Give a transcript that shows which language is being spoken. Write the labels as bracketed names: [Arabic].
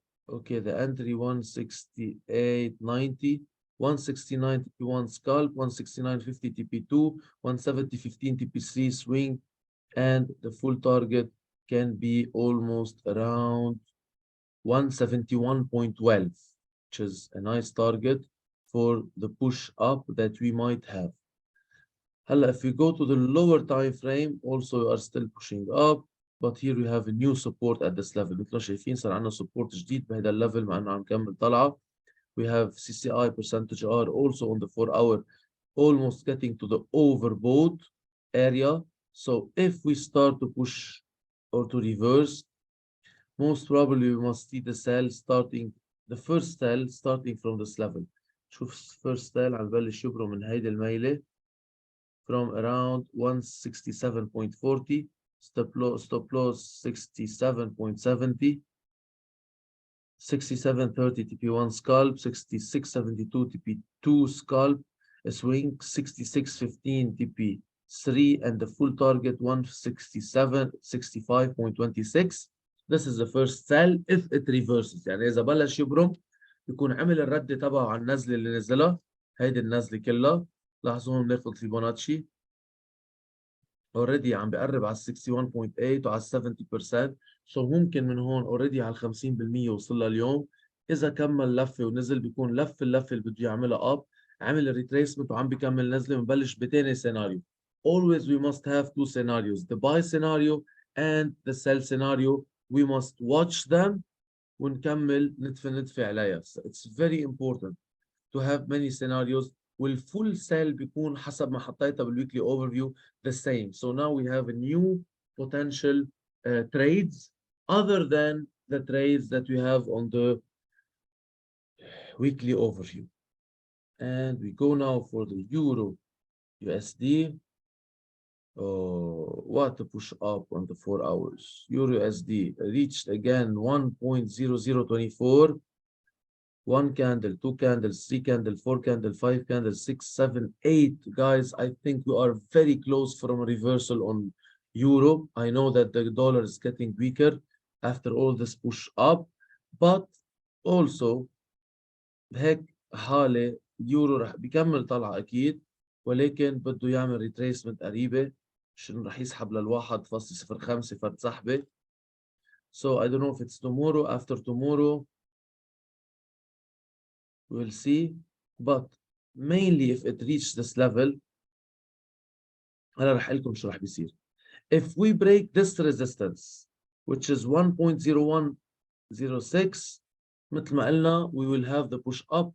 [English] Okay, the entry 168.90, 169 TP1 scalp, 169.50 TP2, 170.15 TP3 swing, and the full target can be almost around 171.12, which is a nice target for the push up that we might have. Hella, if we go to the lower time frame, also we are still pushing up, but here we have a new support at this level. [Arabic] مثل ما شايفين صار عندنا support جديد بهذا الليفل مع انه عم نكمل طلعه. [English] We have CCI percentage R also on the 4-hour, almost getting to the overbought area. So if we start to push or to reverse, most probably we must see the sell starting, the first sell starting from this level. [Arabic] شوف [English] first sell [Arabic] عم ببلش يبرم من هيدي الميلة [English] from around 167.40, stop loss 67.70, 67.30 TP1 scalp, 66.72 TP2 scalp, a swing 66.15 TP3, and the full target 167.65.26. This is the first sell if it reverses. [Arabic] يعني إذا بلش يبرم يكون عمل الرد تبعه على النزلة اللي نزلها. هيدي النزلة كلها. لاحظوا هون بناخذ فيبوناتشي. already عم بقرب على 61.8 وعلى 70%. so ممكن من هون already على 50% وصلها اليوم. إذا كمل لفة ونزل بيكون اللفة اللي بده يعملها up. عمل الريتريسمنت وعم بيكمل نزلة. بنبلش بتاني سيناريو. [English] Always we must have two scenarios. The buy scenario and the sell scenario. We must watch them [Arabic] ونكمل ندفع عليها. [English] So it's very important to have many scenarios. [Arabic] والفول sell بيكون حسب ما حطيتها بالweekly overview [English] the same. So now we have a new potential trades other than the trades that we have on the weekly overview. And we go now for the Euro USD. Oh, what a push up on the 4 hours. Euro USD reached again 1.0024. 1 candle, 2 candles, 3 candle, 4 candle, 5 candle, 6, 7, 8. Guys, I think we are very close from a reversal on Euro. I know that the dollar is getting weaker after all this push up, but also [Arabic] هيك حالة اليورو رح بيكمل طلعة أكيد، ولكن بده يعمل ريتريسمنت قريبة عشان رح يسحب لل1.05 فرد سحبة. [English] So I don't know if it's tomorrow, after tomorrow. We'll see, but mainly if it reaches this level [Arabic] أنا رح أقول لكم شو رح بيصير. [English] If we break this resistance which is 1.0106 [Arabic] مثل ما قلنا [English] we will have the push up.